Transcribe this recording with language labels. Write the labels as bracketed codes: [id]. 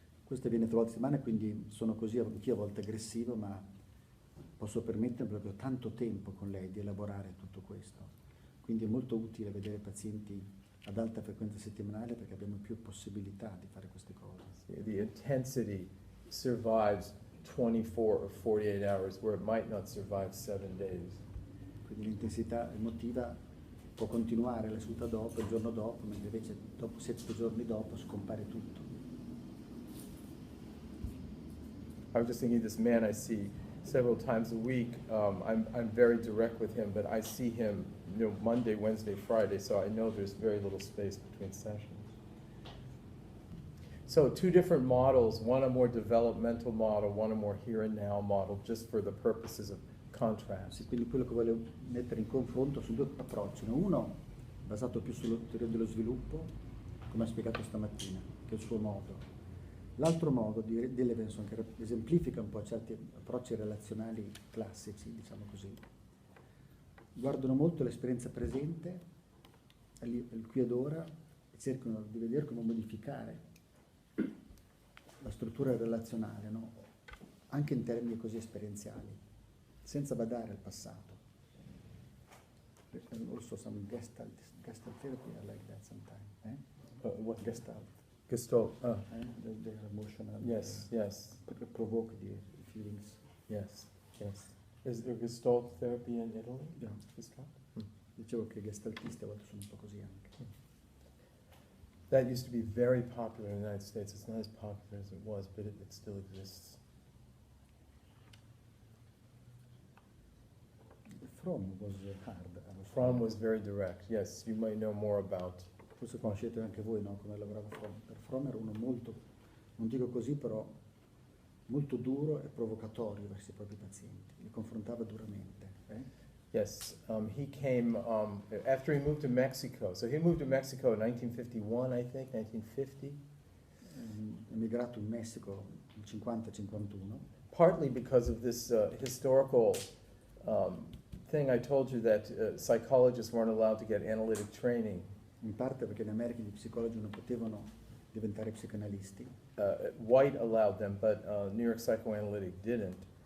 [it] questa viene 3 volte a settimana, quindi sono così anch'io a volte aggressivo, ma posso permettermi proprio tanto tempo con lei di elaborare tutto questo. Quindi è molto utile vedere pazienti ad alta frequenza settimanale perché abbiamo più possibilità di fare queste cose. [en] The intensity survives 24 or 48 hours where it might not survive 7 days. [it] Quindi l'intensità emotiva può continuare la seduta dopo, il giorno dopo, mentre invece dopo 7 giorni dopo scompare tutto. [en] I was just thinking, this man I see several times a week. I'm very direct with him, but I see him, Monday, Wednesday, Friday, so I know there's very little space between sessions. So 2 different models, one a more developmental model, one a more here and now model, just for the purposes of contrast. [it] Sì, quindi quello che voglio mettere in confronto sono 2 approcci. Uno basato più sulla teoria dello sviluppo, come ha spiegato stamattina, che è il suo modo. L'altro modo di Levinson, che esemplifica un po' certi approcci relazionali classici, diciamo così, guardano molto l'esperienza presente, il qui ed ora, e cercano di vedere come modificare la struttura relazionale, no? Anche in termini così esperienziali, senza badare al passato. [en] Also some gestalt therapy, I like that sometimes. What? Gestalt. Gestalt. The emotional. Yes, yes, Provoke the feelings. yes, yes. Is there Gestalt therapy in Italy? Yeah. Gestalt? [it] Dicevo che i gestaltisti a volte sono un po' così anche. [en] That used to be very popular in the United States. It's not as popular as it was, but it still exists. Fromm was hard. Fromm was very direct. Yes, you might know more about. [it] Forse conoscete anche voi, no? Come lavorava Fromm. Per Fromm era uno molto, non dico così, però molto duro e provocatorio verso i propri pazienti. Li confrontava duramente. [en] Yes, he came after he moved to Mexico. So he moved to Mexico in 1951, I think, 1950. [it] Emigrato in Messico nel 50-51. [en] Partly because of this historical thing I told you that psychologists weren't allowed to get analytic training. [it] In parte perché in America gli psicologi non potevano diventare psicanalisti. [en] White allowed them, but New York Psychoanalytic didn't.